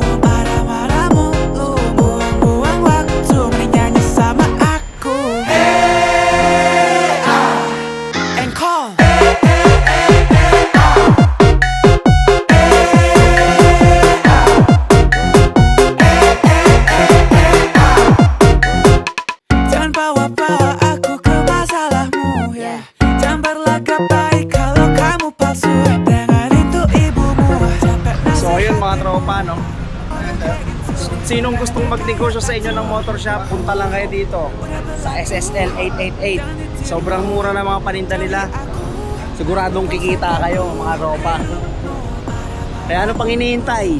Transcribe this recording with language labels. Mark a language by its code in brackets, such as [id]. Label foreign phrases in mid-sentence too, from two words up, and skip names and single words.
[id] Marah-marahmu, lu buang-buang waktu mending nyanyi sama aku. [en] Hey, and call. [id] Jangan bawa-bawa aku ke masalahmu, yeah. Jangan berlagak baik kalau kamu palsu dengan [tl] sinong gustong magnegosyo sa inyo ng motor shop, punta lang kayo dito sa SSL 888. Sobrang mura na mga paninda nila. Siguradong kikita kayo mga ropa. Kaya ano pang hinihintay?